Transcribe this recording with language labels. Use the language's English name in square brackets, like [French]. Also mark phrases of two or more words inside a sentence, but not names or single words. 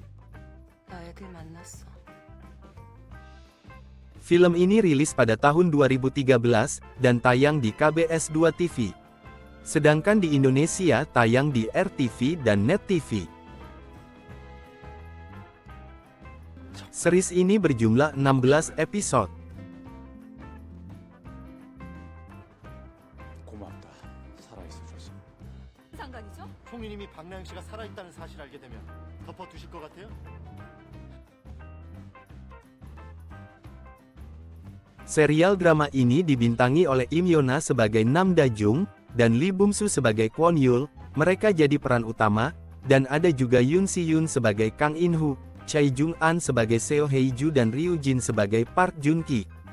[Indonesian] Film ini rilis pada tahun 2013, dan tayang di KBS 2 TV. Sedangkan di Indonesia tayang di RTV dan Net TV. Series ini berjumlah 16 episode. [Korean] 고맙다. 살아있어줘서. 상관이죠? 총리님이 박나영 씨가 살아있다는 사실을 알게 되면 덮어두실 것 같아요? [Indonesian] Serial drama ini dibintangi oleh Im Yona sebagai Nam Da Jung, dan Lee Bum Soo sebagai Kwon Yul. Mereka jadi peran utama, dan ada juga Yoon Si Yoon sebagai Kang In Ho, Choi Jung An sebagai Seo Hye Ju dan Ryu Jin sebagai Park Jun Ki.